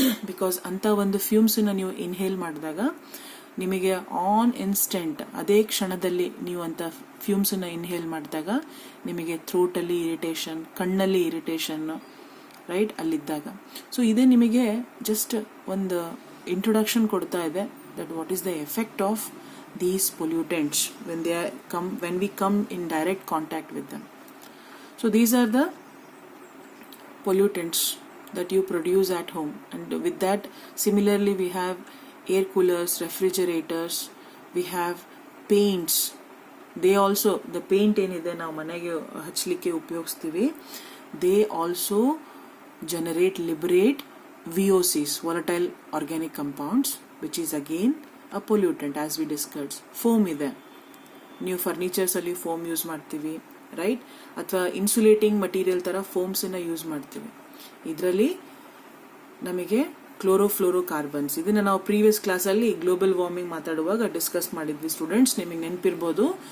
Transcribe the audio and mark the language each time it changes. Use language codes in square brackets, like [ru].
[kn] Because ಅಂಥ ಒಂದು ಫ್ಯೂಮ್ಸನ್ನು ನೀವು ಇನ್ಹೇಲ್ ಮಾಡಿದಾಗ ನಿಮಗೆ ಆನ್ ಇನ್ಸ್ಟೆಂಟ್, ಅದೇ ಕ್ಷಣದಲ್ಲಿ ನೀವು ಅಂಥ ಫ್ಯೂಮ್ಸನ್ನು ಇನ್ಹೇಲ್ ಮಾಡಿದಾಗ ನಿಮಗೆ ಥ್ರೋಟಲ್ಲಿ ಇರಿಟೇಷನ್, ಕಣ್ಣಲ್ಲಿ ಇರಿಟೇಷನ್ನು, ರೈಟ್, ಅಲ್ಲಿದ್ದಾಗ. ಸೊ ಇದೇ ನಿಮಗೆ ಜಸ್ಟ್ ಒಂದು ಇಂಟ್ರೊಡಕ್ಷನ್ ಕೊಡ್ತಾ ಇದೆ [en] That what is the effect of these pollutants when we come in direct contact with them. So these are the pollutants that you produce at home, and with that similarly we have air coolers, refrigerators, we have paints. They also, the paint [kn] ಏನಿದೆ ನಾವು ಮನೆಗೆ ಹಚ್ಚಲಿಕ್ಕೆ ಉಪಯೋಗಿಸ್ತೀವಿ, [en] they also liberate VOCs, volatile organic compounds, which is again a pollutant as we discussed. [kn] Foam ಇದೆ, ನೀವು ಫರ್ನಿಚರ್ಸಲ್ಲಿ foam use ಮಾಡ್ತೀವಿ, right? ಅಥವಾ insulating material ಥರ ಫೋಮ್ಸನ್ನು use ಮಾಡ್ತೀವಿ. ಇದರಲ್ಲಿ ನಮಗೆ ಕ್ಲೋರೋಫ್ಲೋರೋ ಕಾರ್ಬನ್ಸ್, ಇದನ್ನು ನಾವು ಪ್ರೀವಿಯಸ್ ಕ್ಲಾಸಲ್ಲಿ ಗ್ಲೋಬಲ್ ವಾರ್ಮಿಂಗ್ ಮಾತಾಡುವಾಗ ಡಿಸ್ಕಸ್ ಮಾಡಿದ್ವಿ ಸ್ಟೂಡೆಂಟ್ಸ್, ನಿಮಗೆ ನೆನಪಿರ್ಬೋದು.